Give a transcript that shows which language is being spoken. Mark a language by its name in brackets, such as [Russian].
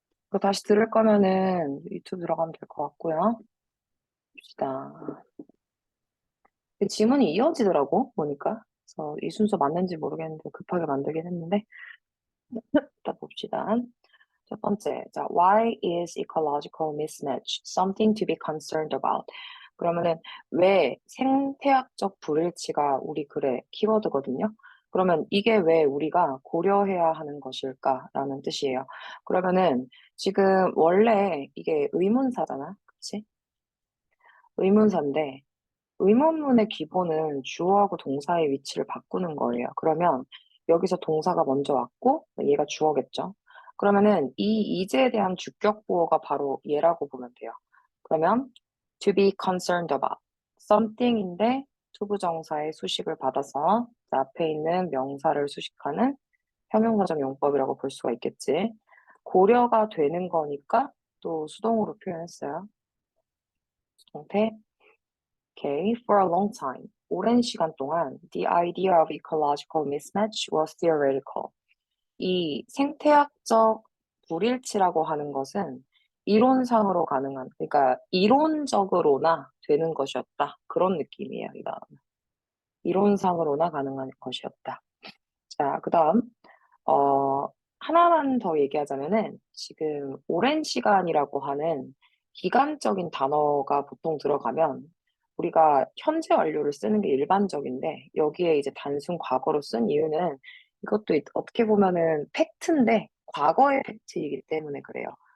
[Korean] 이거 다시 들을 거면은 유튜브 들어가면 될 것 같고요. 봅시다. 지문이 이어지더라고, 보니까. 그래서 이 순서 맞는지 모르겠는데 급하게 만들긴 했는데. 일단 봅시다. 첫 번째, 자, [English] why is ecological mismatch something to be concerned about? [Korean] 그러면은 왜 생태학적 불일치가 우리 글의 키워드거든요. 그러면 이게 왜 우리가 고려해야 하는 것일까라는 뜻이에요. 그러면은 지금 원래 이게 의문사잖아, 그치? 의문사인데 의문문의 기본은 주어하고 동사의 위치를 바꾸는 거예요. 그러면 여기서 동사가 먼저 왔고 얘가 주어겠죠. 그러면은 이 이제에 대한 주격 보어가 바로 얘라고 보면 돼요. 그러면 [English] to be concerned about something [Korean] 인데 투부정사의 수식을 받아서 앞에 있는 명사를 수식하는 형용사적 용법이라고 볼 수가 있겠지. 고려가 되는 거니까 또 수동으로 표현했어요. 수동태. [English] Okay, for a long time, [Korean] 오랜 시간 동안, [English] the idea of ecological mismatch was theoretical. [Korean] 이 생태학적 불일치라고 하는 것은 이론상으로 가능한, 그러니까 이론적으로나 되는 것이었다. 그런 느낌이에요, 이 다음. 이론상으로나 가능한 것이었다. 자, 그 다음, 어, 하나만 더 얘기하자면은 지금 오랜 시간이라고 하는 기간적인 단어가 보통 들어가면 우리가 현재 완료를 쓰는 게 일반적인데 여기에 이제 단순 과거로 쓴 이유는 이것도 어떻게 보면은 팩트인데 과거의 팩트이기 때문에 그래요.